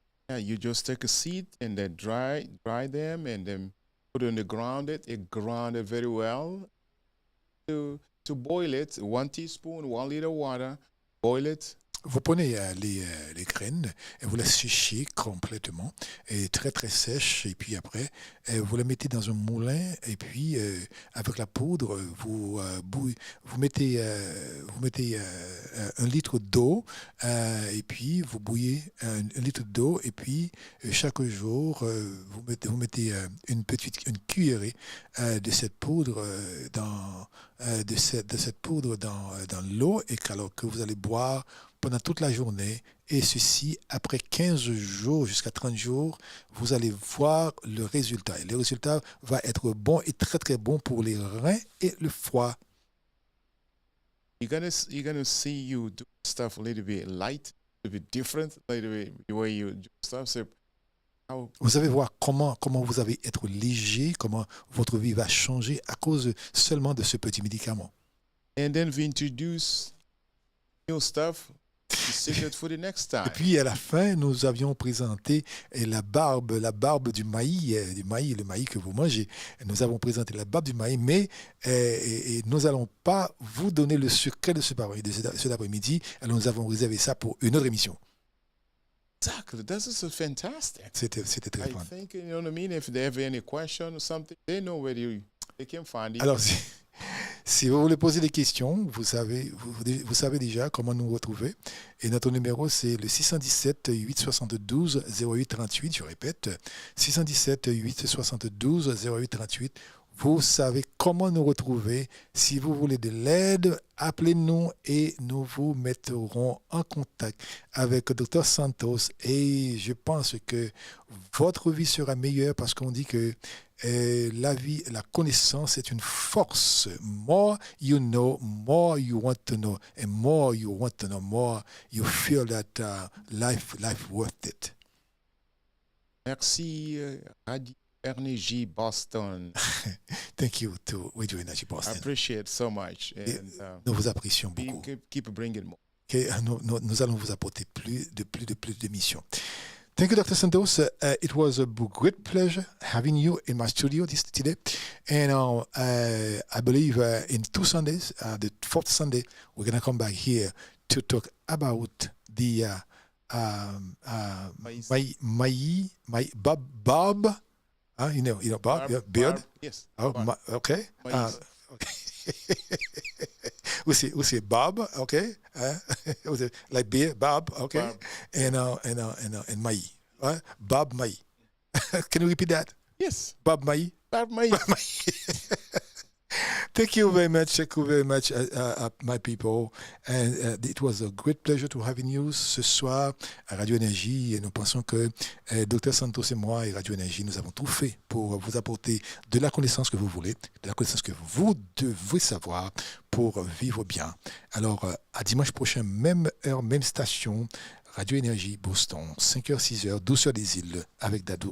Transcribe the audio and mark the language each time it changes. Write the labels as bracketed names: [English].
[English] Yeah, you just take a seed and then dry them and then put it on the ground. It grounded very well. To boil it, 1 teaspoon, 1 liter water, boil it. [French] Vous prenez les graines et vous les séchez complètement et très très sèches et puis après vous les mettez dans un moulin et puis avec la poudre vous mettez 1 litre d'eau et puis vous bouillez 1 litre d'eau et puis chaque jour vous mettez une cuillerée de cette poudre dans l'eau et alors que vous allez boire pendant toute la journée, et ceci, après 15 jours jusqu'à 30 jours, vous allez voir le résultat. Et le résultat va être bon et très très bon pour les reins et le foie. [English] You're gonna see you do stuff a little bit light, a little bit different, a little bit the way you do stuff. So [French] vous allez voir comment vous allez être léger, comment votre vie va changer à cause seulement de ce petit médicament. [English] And then we introduce new stuff. For the next time. [French] Et puis à la fin, nous avions présenté la barbe du maïs, le maïs que vous mangez. Nous avons présenté la barbe du maïs, mais nous n'allons pas vous donner le secret de cet après-midi. Alors nous avons réservé ça pour une autre émission. [English] Exactly, this is fantastic. [French] C'était très fun. [English] I think, you know what I mean. If they have any question or something, they know where they can find it. [French] Alors, si vous voulez poser des questions, vous savez déjà comment nous retrouver. Et notre numéro, c'est le 617 872 0838. Je répète, 617 872 0838. Vous savez comment nous retrouver. Si vous voulez de l'aide, appelez-nous et nous vous mettrons en contact avec docteur Santos. Et je pense que votre vie sera meilleure parce qu'on dit que la vie, la connaissance est une force. [English] More you know, more you want to know. And more you want to know, more you feel that life worth it. [French] Merci, Radio Energy Boston. [English] Thank you to Radio Energy Boston. I appreciate so much. And, [French] nous vous apprécions beaucoup. [English] Keep bringing more. Okay, [French] nous allons vous apporter plus d'émissions. [English] Thank you, Dr. Santos. It was a great pleasure having you in my studio today. And I believe in 2 Sundays, the 4th Sunday, we're going to come back here to talk about the Bob. You know Bob, yeah, beard. Barb, yes. Oh, Barb. Okay. Okay. we say Bob, okay. Like beer, Bob, okay. Barb. And Mai, right? Bob Mai. Can you repeat that? Yes. Bob Mai. Barb Mai. Thank you very much, my people. And it was a great pleasure to having you [French] ce soir à Radio Énergie. Et nous pensons que Dr Santos et moi et Radio Énergie, nous avons tout fait pour vous apporter de la connaissance que vous voulez, de la connaissance que vous devez savoir pour vivre bien. Alors, à dimanche prochain, même heure, même station, Radio Énergie, Boston, 5h, 6h, Douceur des Iles, avec Dadou.